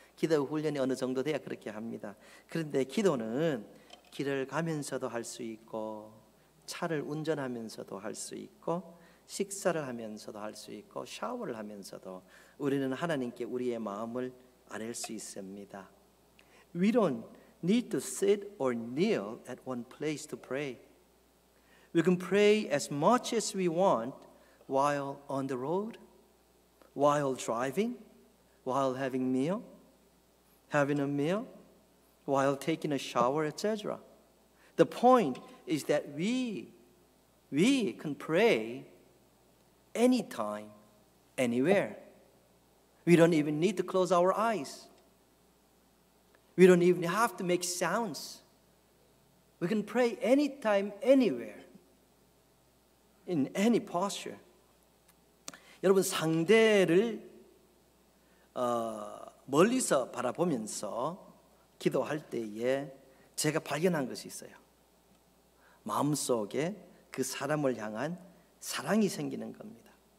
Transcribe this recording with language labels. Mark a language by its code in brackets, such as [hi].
[ko] 기도 훈련이 어느 정도 돼야 그렇게 합니다. 그런데 기도는 길을 가면서도 할 수 있고 차를 운전하면서도 할 수 있고 식사를 하면서도 할 수 있고 샤워를 하면서도 우리는 하나님께 우리의 마음을 아뢰 수 있습니다. [en] We don't need to sit or kneel at one place to pray. We can pray as much as we want while on the road, while driving, while having a meal, while taking a shower, etc. The point is that we can pray anytime, anywhere. We don't even need to close our eyes. We don't even have to make sounds. We can pray anytime, anywhere, in any posture. [ko] 여러분 상대를 멀리서 바라보면서 기도할 때에 제가 발견한 것이 있어요. 마음속에 그 사람을 향한 사랑이 생기는 겁니다.